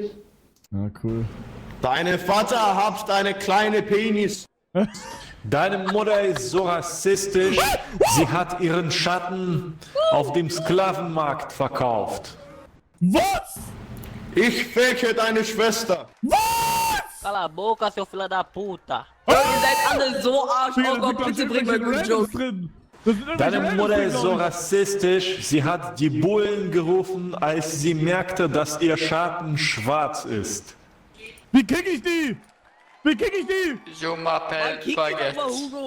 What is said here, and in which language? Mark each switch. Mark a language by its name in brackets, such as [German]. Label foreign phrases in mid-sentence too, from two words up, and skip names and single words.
[German] Ja, cool. Deine Vater habt eine kleine Penis. Deine Mutter ist so rassistisch, sie hat ihren Schatten auf dem Sklavenmarkt verkauft. Was? Ich ficke deine Schwester. [Portuguese] Cala a boca, seu filho da puta. [German] Ihr seid alle so arsch. Digga, Oh da Gott, sind doch bitte bring mal irgendwelche einen Randoms Joke. drin. Da sind irgendwelche Deine Randoms Mutter drin, ist so glaub ich. rassistisch, sie hat die Bullen gerufen, als sie merkte, dass ihr Schatten schwarz ist. Wie kick ich die? Wie kick ich die? Kick ihn einfach, Hugo.